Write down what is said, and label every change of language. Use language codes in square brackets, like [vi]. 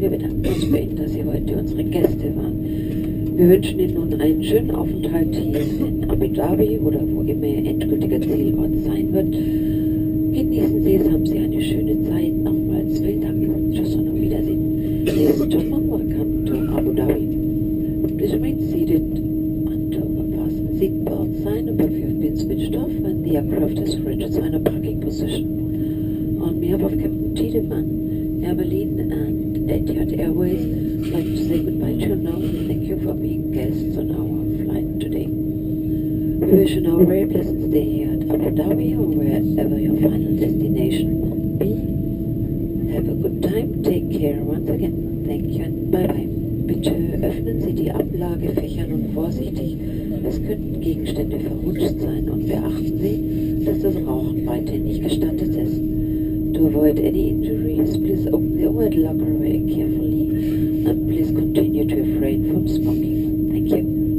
[de] Wir bedanken uns bei Ihnen, dass Sie heute unsere Gäste waren. Wir wünschen Ihnen nun einen schönen Aufenthalt hier in Abu Dhabi oder wo immer Ihr endgültiger Zielort sein wird. Genießen Sie es, haben Sie eine schöne Zeit. Nochmals vielen Dank. Tschüss und auf Wiedersehen. [en] Ladies and gentlemen, welcome to Abu Dhabi. Please remain seated until the fasten seatbelt sign above you have been switched off and the aircraft has reached its final parking position. On behalf of Captain Tiedemann, Air Berlin and Etihad Airways, I'd like to say goodbye to you now and thank you for being guests on our flight today. We wish you now a very pleasant stay here at Abu Dhabi or wherever your final destination be. Have a good time, take care once again, thank you and bye bye. [de] Bitte öffnen Sie die Ablagefächer nun vorsichtig, es könnten Gegenstände verrutscht sein und beachten Sie, dass das Rauchen weiterhin nicht gestattet ist. [en] To avoid any injuries, please open the overhead locker very carefully and please continue to refrain from smoking. Thank you.